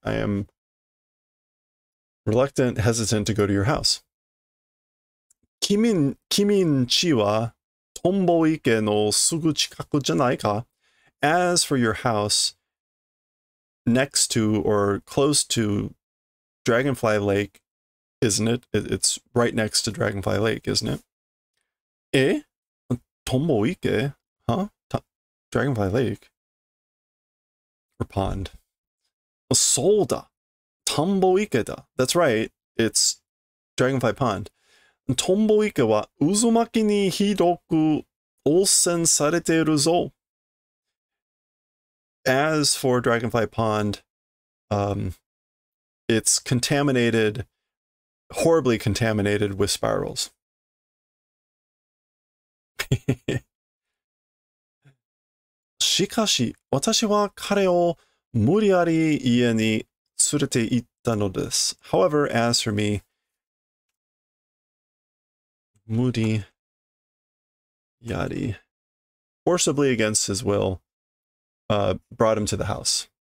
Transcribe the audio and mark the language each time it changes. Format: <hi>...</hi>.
<en>I am reluctant, hesitant to go to your house.</en> <ja>君んちはトンボ池のすぐ近くじゃないか?</ja> <en>As for your house, next to or close to Dragonfly Lake, isn't it? It's right next to Dragonfly Lake, isn't it? Eh? Tombo Ike? Huh? Dragonfly Lake? Or pond? Solda.</en> <ja>Tombo Ike da.</ja> <en>That's right. It's Dragonfly Pond.</en> <ja>Tombo Ike wa Uzumaki ni hidoku onsen sareteru zo.</ja> <en>As for Dragonfly Pond, it's contaminated, horribly contaminated with spirals.</en> <ja>しかし、私は彼を無理やり家に連れて行ったのです。</ja> <en>However, as for me, 無理やり, forcibly against his will, brought him to the house.</en>